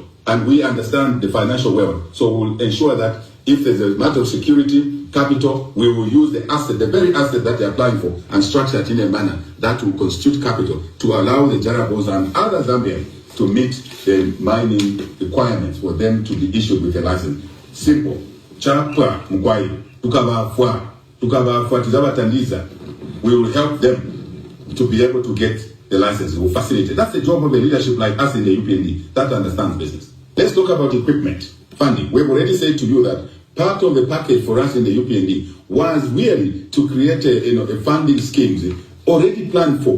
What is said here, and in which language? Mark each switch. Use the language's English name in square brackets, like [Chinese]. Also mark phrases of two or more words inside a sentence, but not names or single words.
[English] And we understand the financial wealth. So we'll ensure that if there's a matter of security, capital, we will use the asset, the very asset that they're applying for, and structure it in a manner that will constitute capital to allow the Jarabos and other Zambians to meet the mining requirements for them to be issued with a license. Simple. [Nyanja] Chapa mkwai, tukaba tizabatandiza. [English] We will help them to be able to get the license. We will facilitate. That's the job of a leadership like us in the UPND that understands business. Let's talk about equipment, funding. We've already said to you that part of the package for us in the UPND was really to create a funding schemes already planned for.